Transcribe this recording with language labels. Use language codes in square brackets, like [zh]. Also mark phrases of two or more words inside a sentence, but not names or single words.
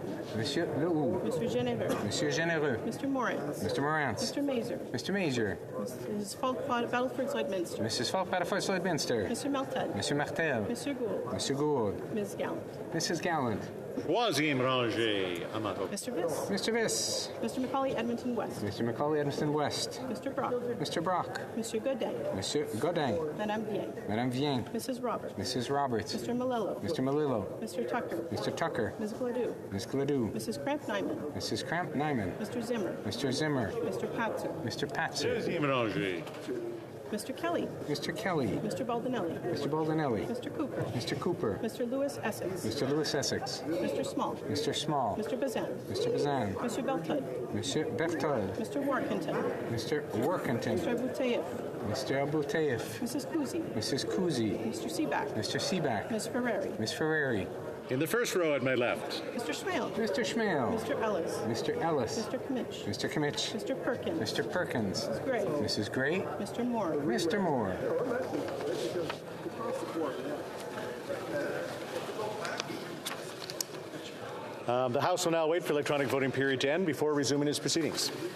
[en] Monsieur Lehoux. Mr. Geneveux. Monsieur Généreux. Mr. Morantz. Mr. Morantz. Mr. Mazer. Mr. Major. Mrs. Falk Battleford Lloydminster. Mrs. Falk Battleford Lloydminster. Mr. Melted. Monsieur Martel. Monsieur Gould. Monsieur Gould. Ms. Gallant. Mrs. Gallant. [fr] Troisième rangée. À ma gauche. [en] Mr. Viss. Mr. Viss. Mr. Macaulay Edmonton West. Mr. Macaulay Edmonton West. Mr. Brock. Mr. Brock. Monsieur Godin. Monsieur Godin. Madame Bien. Madame Vien. Mrs. Roberts. Mrs. Roberts. Mr. Malillo. Mr. Malillo. Mr. Tucker. Mr. Tucker. Ms. Gladue. Ms. Gladue. Mrs. Cramp Nyman. Mrs. Cramp Nyman. Mr. Zimmer. Mr. Zimmer. Mr. Patzer. Mr. Patzer. [fr] Deuxième rangée. [en] Mr. Kelly. Mr. Kelly. Mr. Baldinelli. Mr. Baldinelli. Mr. Cooper. Mr. Cooper. Mr. Lewis Essex. Mr. Lewis Essex. Mr. Small. Mr. Small. Mr. Bazin. Mr. Bazan. Mr. Beltud. Monsieur Berthold. Mr. Workington. Mr. Workington. Mr. Abouteif. Mr. Abouteif. Mrs. Kuzi. Mrs. Kuzi. Mr. Seaback. Mr. Seaback. Ms. Ferrari. Miss Ferrari. In the first row at my left. Mr. Schmale. Mr. Schmale. Mr. Ellis. Mr. Ellis. Mr. Kmitch. Mr. Kmitch. Mr. Perkins. Mr. Perkins. Mrs. Gray. Mrs. Gray. Mr. Moore. Mr. Moore. The House will now wait for electronic voting period to end before resuming its proceedings.